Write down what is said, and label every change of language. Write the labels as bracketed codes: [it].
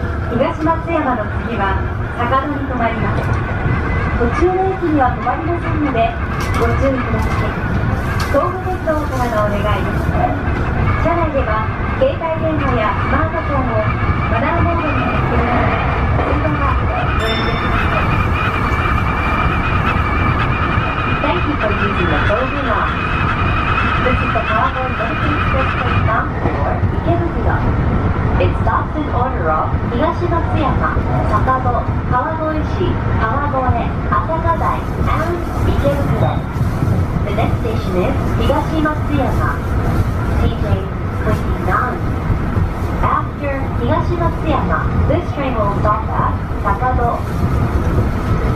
[ja] 東松山の次は坂戸に停まります。途中の駅には停まりませんのでご注意ください。東武鉄道からのお願いです。車内では携帯電話やスマートフォンをマナーモードに設定され、通話はご遠慮ください。 [en] Thank you for using the Tobu line. This is the Kawagoe Medical Express train bound for Ikebukuro. It stops in order of 東松山、坂戸、川越市、川越、朝霞台 and 池袋。 The next station is 東松山 TJ29. After 東松山, this train will stop at 坂戸。